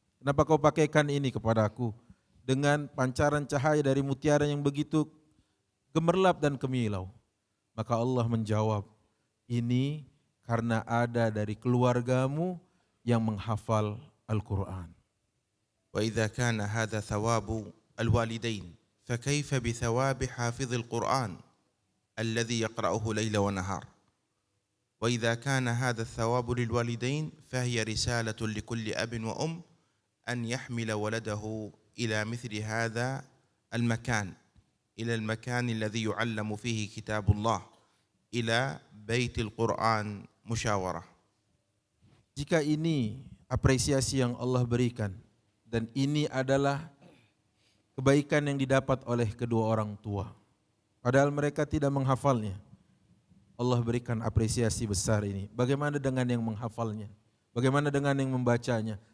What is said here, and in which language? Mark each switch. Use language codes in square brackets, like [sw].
[id] Kenapa kau pakaikan ini kepadaku dengan pancaran cahaya dari mutiara yang begitu gemerlap dan kemilau?" Maka Allah menjawab, "Ini karena ada dari keluargamu yang menghafal Al-Quran." [ar] وإذا كان هذا ثواب الوالدين فكيف بثواب حافظ القرآن الذي يقرأه ليل ونهار؟ وإذا كان هذا الثواب للوالدين فهي رسالة لكل أب وأم أن يحمل ولده إلى مثل هذا المكان، إلى المكان الذي يعلم فيه كتاب الله، إلى بيت القرآن مشاورة. [id] Jika ini apresiasi yang Allah berikan dan ini adalah kebaikan yang didapat oleh kedua orang tua, padahal mereka tidak menghafalnya, Allah berikan apresiasi besar ini. Bagaimana dengan yang menghafalnya? Bagaimana dengan yang membacanya?